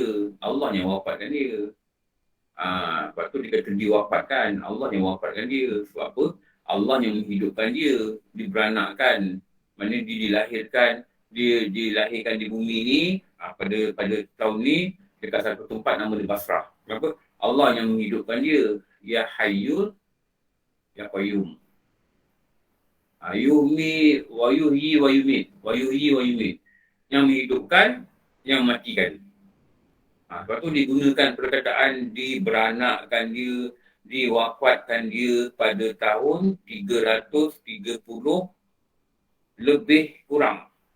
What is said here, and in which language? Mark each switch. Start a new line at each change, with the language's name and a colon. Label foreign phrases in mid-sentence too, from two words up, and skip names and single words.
Malay: Allah yang wafatkan dia. Sebab tu dia kata diwafatkan. Allah yang wafatkan dia. Sebab apa? Allah yang menghidupkan dia. Diberanakkan. Maksudnya dia dilahirkan. Dia dilahirkan di bumi ni. Pada tahun ni. Dekat satu tempat nama dia Basrah. Kenapa? Allah yang menghidupkan dia.
Arabic: يا حي يا قيوم يحمي ويحيي ويميت. ويحيي ويميت.
Malay: Yang menghidupkan, yang matikan. Sebab tu digunakan perkataan diberanakkan dia, diwafatkan dia pada tahun 330 lebih kurang.